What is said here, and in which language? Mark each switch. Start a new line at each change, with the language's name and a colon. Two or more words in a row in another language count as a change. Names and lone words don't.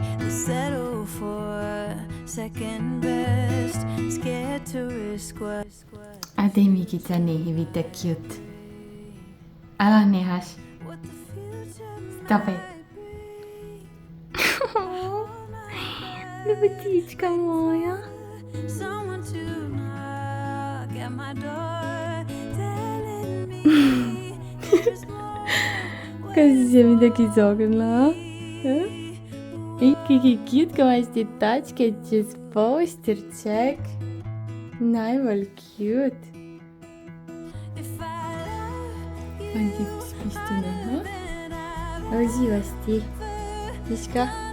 English: They settle for second best, scared to risk what.
Slovenian: A daj Mikica, nehi, vidite cute. Ela nehaš.
English: Stop it.
Slovenian: Ljubotička moja.
English: Someone to knock at my door, telling me there's more.
Slovenian: Kaj si se mi tako izognila? Kiki cute, ko imaš te tačke čez posterček. Najbolj cute. On ti spistine, no? Uživaš ti. Viška?